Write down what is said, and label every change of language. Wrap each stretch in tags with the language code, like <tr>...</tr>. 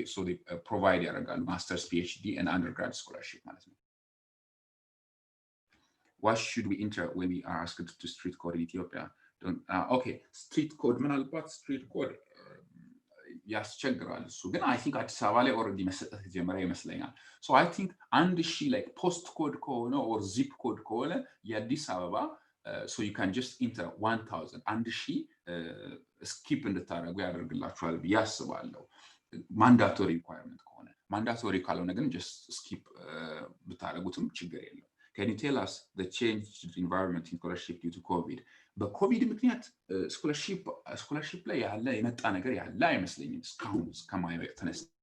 <en>So they provide</en> <am>ያደርጋሉ</am> <en>master's, PhD and undergrad scholarship</en> <am>ማለት ነው.</am> <en>What should we enter when we are asked to street code in Ethiopia?</en> <am>Okay, street code ምናልባት street code ያስቸግራል እሱ ግን</am> <en>I think</en> <am>አዲስ አበባ ላይ already መሰጠት ጀመረ ይመስለኛል. So I think አንድ ሺ</am> <en>like post code</en> <am>ከሆነ</am> <en>or zip code</en> <am>ከሆነ የአዲስ አበባ</am> <en>so you can just enter 1000</en> <am>አንድ ሺ skip እንድታደርጉ ያደርግላችኋል ብዬ አስባለሁ.</am> <en>mandatory requirement</en> <am>ከሆነ mandatory ካልሆነ ግን</am> <en>just skip</en> <am>ብታደርጉትም ችግር የለም.</am> <en>Can you tell us the changed environment in scholarship due to COVID?</en> <am>በኮቪድ ምክንያት ስኮላርሺፕ ላይ ያለ የመጣ ነገር ያለ አይመስለኝም እስካሁን እስከማየው ተነስ</am>